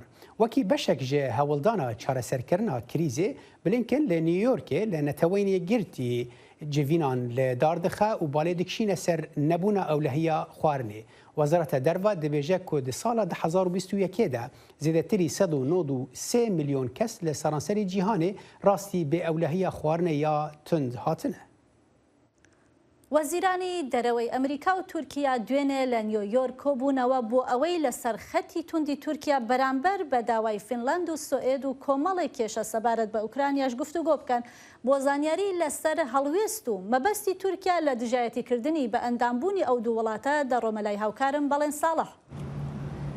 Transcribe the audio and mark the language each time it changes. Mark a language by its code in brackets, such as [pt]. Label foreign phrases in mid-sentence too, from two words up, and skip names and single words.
[ku] Wekî beşek ji hewildana çareserkirina krîzê Blinken li New Yorkê li neteweyniye girtî civînan li dar dixe û balê dikişîne ser nebûna ewlehiya xwarinê. Wezareta Derve dibêje ku di sala 2021 de zêdetirî 193 milyon kes li seranserê cîhanê rastî bê ewlehiya xwarinê ya tund hatine. [ckb] وەزیرانی دەرەوەی ئەمریکا و تورکیا دوێنێ لە نیویۆرک کۆبوونەوە بۆ ئەوەی لەسەر خەتی توندی تورکیا بەرامبەر بە داوای فینلاند و سوئێد و کۆمەڵی کێشە سەبارەت بە ئوکرانیاش گفتوگۆ بکەن بۆ زانیاری لەسەر هەڵوێست و مەبەستی تورکیا لە دژایەتیکردنی بە ئەندامبوونی ئەو دوو وڵاتە دەڕۆمە لای هاوکارم بەڵێن ساڵح.